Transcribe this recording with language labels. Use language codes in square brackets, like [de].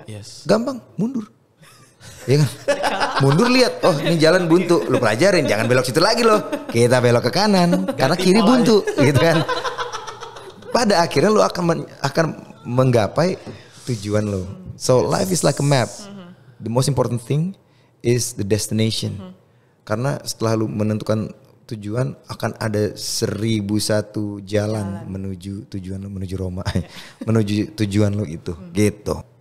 [en] Yes. [id] Gampang, mundur. Iya kan? Mundur lihat, oh ini jalan buntu, lu pelajarin, jangan belok situ lagi loh. Kita belok ke kanan, karena kiri buntu, gitu kan. Pada akhirnya lu akan menggapai tujuan lo. [en] So life is like a map. The most important thing is the destination. [id] Karena setelah lu menentukan tujuan, akan ada 1001 jalan menuju tujuan lo, menuju Roma, menuju tujuan lo itu, gitu.